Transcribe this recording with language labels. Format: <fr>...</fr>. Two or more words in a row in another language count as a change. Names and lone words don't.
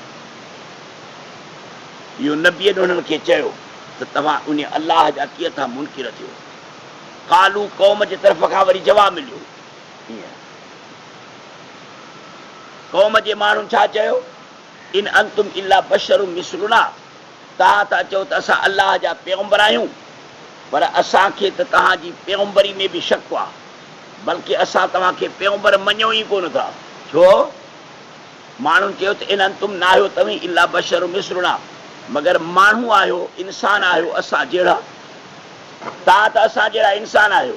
<sd>इहो नबीअ उन्हनि खे चयो त तव्हां उन अलाह जा कीअं था मुनकिर थियो। कालू, क़ौम जे तरफ़ खां वरी जवाबु मिलियो, क़ौम जे माण्हुनि छा चयो,</sd> <ar>إن أنتم إلا بشر مثلنا,</ar> <sd>तव्हां था चओ त असां अलाह जा पैगंबर आहियूं, पर असांखे त तव्हांजी पैगंबरी में बि शक आहे, बल्कि असां तव्हांखे पैगंबर मञूं ई कोन था। छो? माण्हुनि चयो त</sd> <ar>إن أنتم</ar> <sd>न आहियो तव्हीं</sd> <ar>إلا بشر مثلنا,</ar> <sd>मगर माण्हू आहियो, इंसान आहियो असां जहिड़ा, तव्हां त असां जहिड़ा इंसान आहियो।</sd>